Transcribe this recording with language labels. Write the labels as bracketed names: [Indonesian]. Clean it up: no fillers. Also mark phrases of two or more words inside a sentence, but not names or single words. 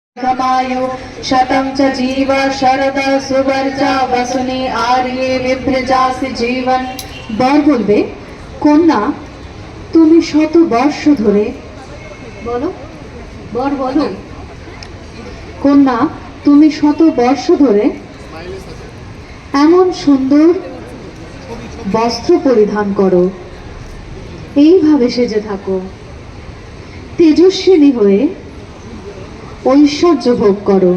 [Sanskrit] समायो शतं च जीव शरदा सुवर्चा वसुनी आर्ये विभ्रजासि जीवन। [Bangla] बर বলবে কন্যা তুমি শত বর্ষ ধরে বলো বর বলো কন্যা তুমি শত বর্ষ ধরে এমন সুন্দর বস্ত্র পরিধান করো, এইভাবে সেজে থাকো, তেজস্বিনী হয়ে ঐশ্বর্য ভোগ করো।